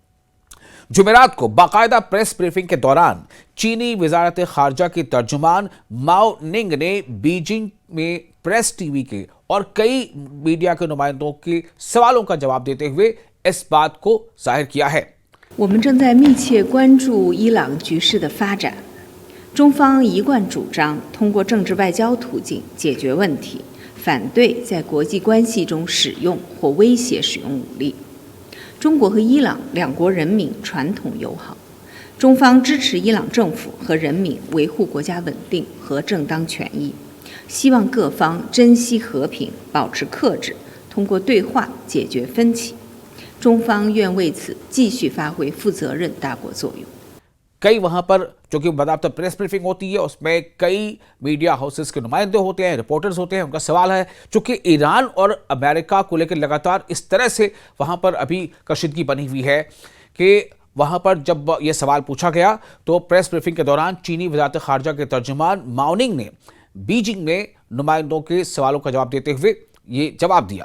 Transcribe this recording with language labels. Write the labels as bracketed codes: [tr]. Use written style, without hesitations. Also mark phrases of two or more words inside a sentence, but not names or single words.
[hi] जुमेरात को बाकायदा [en] press briefing [hi] के दौरान चीनी वजारत खारजा की तर्जुमान माओ निंग ने बीजिंग में प्रेस टीवी के और कई मीडिया के नुमाइंदों के सवालों का जवाब देते हुए इस बात को जाहिर किया है। [zh] 我们正在密切关注伊朗局势的发展。中方一贯主张通过政治外交途径解决问题，反对在国际关系中使用或威胁使用武力。中国和伊朗两国人民传统友好，中方支持伊朗政府和人民维护国家稳定和正当权益，希望各方珍惜和平，保持克制，通过对话解决分歧。中方愿为此继续发挥负责任大国作用。 [hi] कई वहां पर जो कि बाकायदा [en] press briefing [hi] होती है, उसमें कई [en] media houses [hi] के नुमाइंदे होते हैं, रिपोर्टर्स होते हैं। उनका सवाल है चूंकि ईरान और अमेरिका को लेकर लगातार इस तरह से वहां पर अभी कशीदगी बनी हुई है कि वहां पर जब यह सवाल पूछा गया तो [en] press briefing [hi] के दौरान चीनी वजारत खारजा के तर्जुमान माओ निंग ने बीजिंग में नुमाइंदों के सवालों का जवाब देते हुए ये जवाब दिया।